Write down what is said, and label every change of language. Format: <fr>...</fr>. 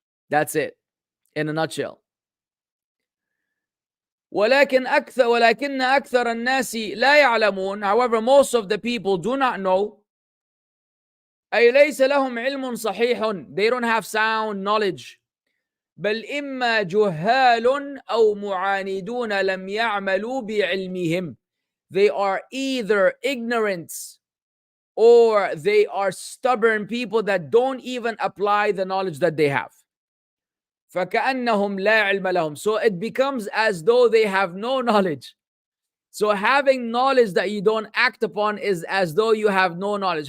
<en>That's it, in a nutshell.</en> <ar>ولكن أكثر الناس لا يعلمون.</ar> <en>However, most of the people do not know.</en> <ar>أي ليس لهم علم صحيح.</ar> <en>They don't have sound knowledge.</en> <ar>بل إما جهال أو معاندون لم يعملوا بعلمهم.</ar> <en>They are either ignorant or they are stubborn people that don't even apply the knowledge that they have.</en> <ar>فكأنهم لا علم لهم.</ar> <en>So it becomes as though they have no knowledge. So having knowledge that you don't act upon is as though you have no knowledge.</en>